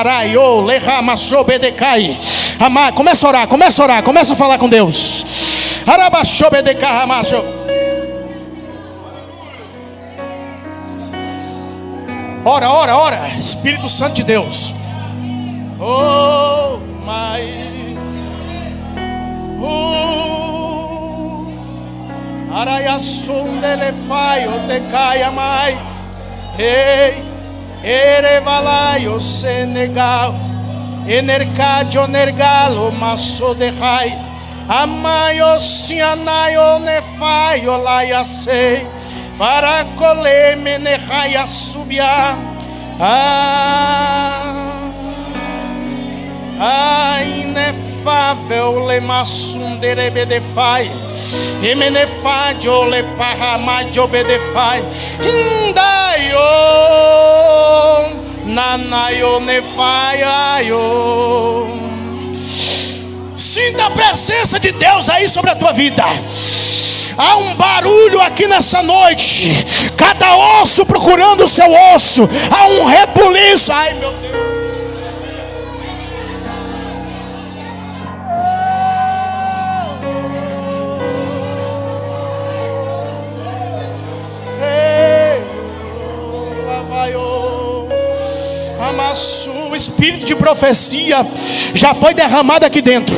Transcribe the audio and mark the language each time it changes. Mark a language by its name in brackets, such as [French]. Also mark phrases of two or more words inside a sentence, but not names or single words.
[Portuguese] Começa a orar, começa a falar com Deus. Ora, Espírito Santo de Deus. [English] Oh, my. Araia sondele fai o te caia mai. Ei, erevalai o Senegal. Enercadio nergalo maso de rai. Amaio sianaio nefai o laia sei. [Portuguese] Para colher meneraia subia. Inefável lemassundere bedefai. Emenefadio le paramadio bedefai. Indaio nanaio nefaiaio. Sinta a presença de Deus aí sobre a tua vida. Há um barulho aqui nessa noite. Cada osso procurando o seu osso. Há um rebuliço. Ai meu Deus. O espírito de profecia já foi derramado aqui dentro.